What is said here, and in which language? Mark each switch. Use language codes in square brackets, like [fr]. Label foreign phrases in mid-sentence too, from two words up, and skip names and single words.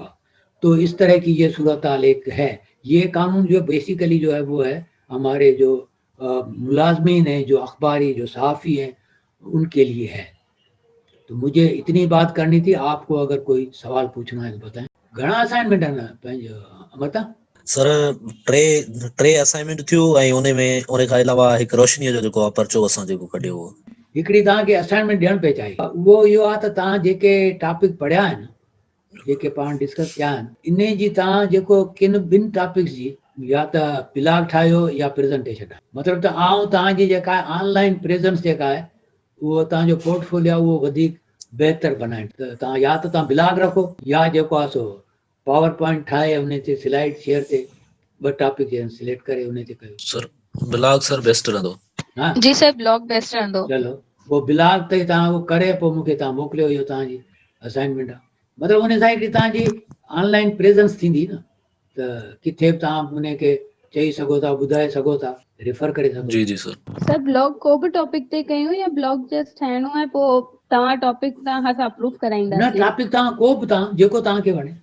[ur] تو اس طرح کی یہ صورتحال ایک ہے. یہ قانون جو بیسیکلی جو ہے وہ ہے ہمارے جو ملازمین ہیں, جو اخباری جو صحافی ہیں, ان کے لیے ہے. تو مجھے اتنی بات کرنی تھی. آپ کو اگر کوئی سوال پوچھنا ہے تو بتائیں. گھنا اسائنمنٹ ہے امرتا [sd] سر टे असाइनमेंट थियो ऐं उन में उन खां अलावा हिकु रोशनीअ जो जेको आहे परचो असां जेको कढियो हो. हिकिड़ी तव्हांखे असाइनमेंट ॾियणु पई चाहिए. उहो इहो आहे त तव्हां जेके टॉपिक पढ़िया आहिनि, जेके पाण डिस्कस कया आहिनि, इन जी तव्हां जेको किन ॿिनि टॉपिक्स जी या त ब्लॉग ठाहियो या प्रेज़ेंटेशन ठाहियो. मतिलबु त आउं तव्हांजी जेका आहे [en] online presence [sd] जेका आहे उहो तव्हांजो पोर्टफोलियो आहे उहो वधीक बहितर बनाइण. त तव्हां या त तव्हां ब्लॉग रखो या जेको आहे सो पावर पॉइंट ठाहे उन ते स्लाइड शेयर ते 2 [en] topic select [sd] करे उन ते कयो. [en] sir blog sir best [sd] रहंदो. हाँ जी [en] sir blog best [sd] रहंदो. चलो वो ब्लॉग ते तव्हां उहो करे पोइ मूंखे तव्हां मोकिलियो, इहो तव्हांजी असाइनमेंट आहे. मतिलबु उन सां हिकिड़ी तव्हांजी [en] online presence [sd] थींदी न, त किथे बि तव्हां उन खे चई सघो था, ॿुधाए सघो था, रेफर करे सघो. जी जी सर. सर ब्लॉग को बि टॉपिक ते कयूं या [en] blog just [sd] ठाहिणो आहे, पोइ तव्हां टॉपिक तव्हां खां अप्रूव कराईंदासीं? न टॉपिक तव्हां को बि तव्हां जेको तव्हांखे वणे.